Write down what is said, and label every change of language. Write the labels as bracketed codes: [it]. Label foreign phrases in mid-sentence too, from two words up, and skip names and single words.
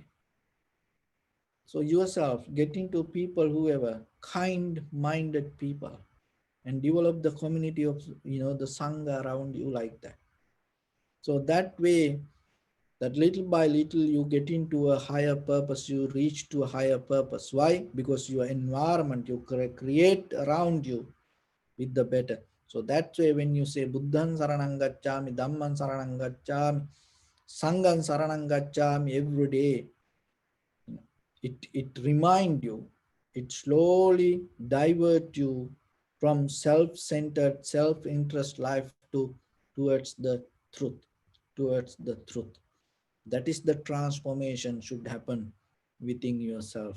[en] So yourself, get into people, whoever, kind-minded people, and develop the community of, the Sangha around you like that. So that way, that little by little you get into a higher purpose, you reach to a higher purpose. Why? Because your environment you create around you with the better. So that's why when you say [pi] Buddhan Saranam Gacchami, Dhamman Saranam Gacchami, Sanghan Saranam Gacchami [en] every day, it remind you, it slowly divert you from self-centered, self-interest life towards the truth, towards the truth. That is the transformation should happen within yourself.